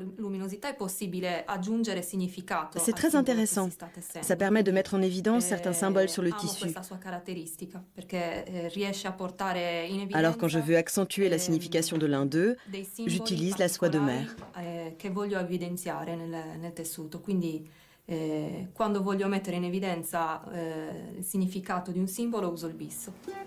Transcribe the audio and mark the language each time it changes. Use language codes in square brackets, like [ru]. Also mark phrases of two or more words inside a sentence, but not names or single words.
[fr] C'est très intéressant. Ça permet de mettre en évidence certains symboles sur le tissu. Alors quand je veux accentuer la signification de l'un d'eux, j'utilise la soie de mer. [it] Quando voglio mettere in evidenza il significato di un simbolo uso il bisso.